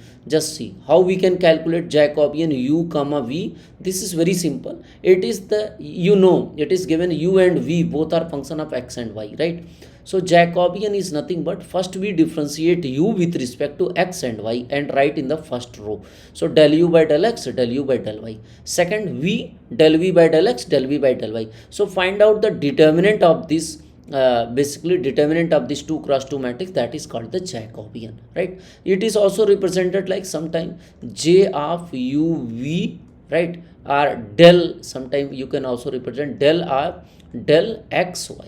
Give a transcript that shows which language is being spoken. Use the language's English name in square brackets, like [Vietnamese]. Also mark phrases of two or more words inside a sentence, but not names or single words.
[English] Just see how we can calculate Jacobian u comma v. This is very simple. It is the, it is given u and v both are function of x and y, right? So Jacobian is nothing but first we differentiate u with respect to x and y and write in the first row. So del u by del x, del u by del y. Second v, del v by del x, del v by del y. So find out the determinant of this, basically determinant of this 2 cross 2 matrix, that is called the Jacobian, right? It is also represented like sometime j of u v, right? Or del, sometime you can also represent del or del xy.